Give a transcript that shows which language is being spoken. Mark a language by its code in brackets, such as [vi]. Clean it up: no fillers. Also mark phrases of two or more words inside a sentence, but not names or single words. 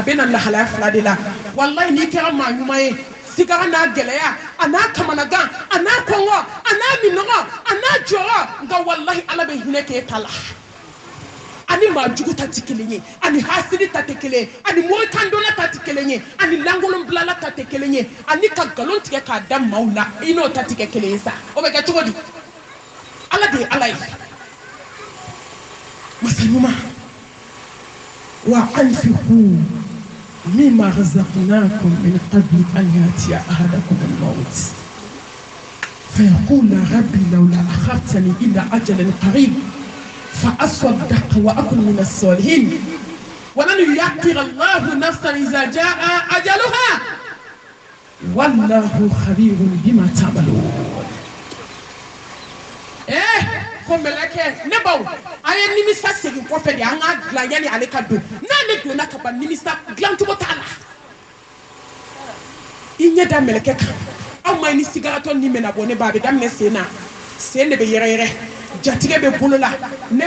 [bm] bɛ na lahalaya fila de la walayi n'i kɛra maa ɲuman ye sigara n'a gɛlɛya a n'a kamanagan a n'a kɔngɔ a n'a minɔgɔ a n'a jɔrɔ nka walayi ala bɛ hinɛ k'e ta la ani maa jugu ta tɛ kelen ye ani hasidi ta tɛ kelen ye ani morikandonna ta tɛ kelen ye ani lankolon bilala ta tɛ kelen ye ani ka nkalon tigɛ k'a da maaw la i n'o ta tɛ kɛ kelen ye sa o bɛ kɛ cogo di ala de ye ala ye masa ɲuman [ar] وأنفقوا مما رزقناكم من قبل أن يأتي أحدكم الموت فيقول ربي لولا أخرتني إلى أجل قريب فأصدق وأكن من الصالحين ولن يؤخر الله نفسا إذا جاء أجلها والله خبير بما تعملون [bm] kombeleke ne baw aye nimisa segin kɔfɛ de an ka dilan yani ale ka don n'ale donna ka ban nimisa dilan cogo t'a la i ɲɛ da mɛlɛkɛ kan aw ma ni sigaratɔ ni mɛna bɔ ne ba a bɛ daminɛ sen na sen de bɛ yɛrɛyɛrɛ jatigɛ bɛ bolo la ne